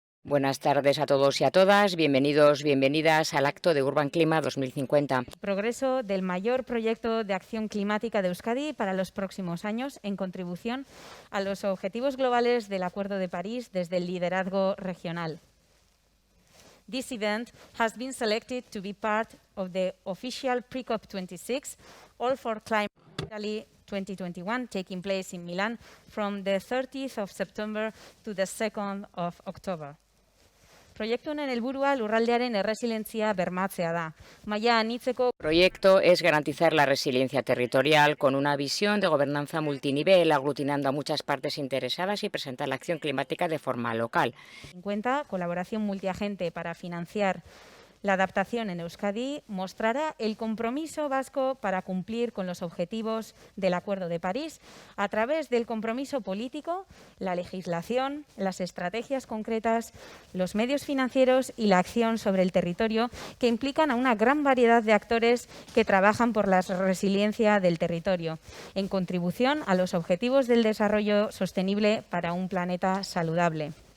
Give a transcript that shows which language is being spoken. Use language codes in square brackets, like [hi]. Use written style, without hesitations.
[es] Buenas tardes a todos y a todas. Bienvenidos, bienvenidas al acto de Urban Clima 2050. Progreso del mayor proyecto de acción climática de Euskadi para los próximos años en contribución a los objetivos globales del Acuerdo de París desde el liderazgo regional. [en] This event has been selected to be part of the official pre-COP26 All for Climate Italy 2021 taking place in Milan from the 30th of September to the 2nd of October. [eu] Proiektu honen helburua lurraldearen erresilientzia bermatzea da. Maila anitzeko [es] Proyecto es garantizar la resiliencia territorial con una visión de gobernanza multinivel, aglutinando a muchas partes interesadas y presentar la acción climática de forma local. en cuenta colaboración multiagente para financiar la adaptación en Euskadi mostrará el compromiso vasco para cumplir con los objetivos del Acuerdo de París a través del compromiso político, la legislación, las estrategias concretas, los medios financieros y la acción sobre el territorio que implican a una gran variedad de actores que trabajan por la resiliencia del territorio, en contribución a los objetivos del desarrollo sostenible para un planeta saludable.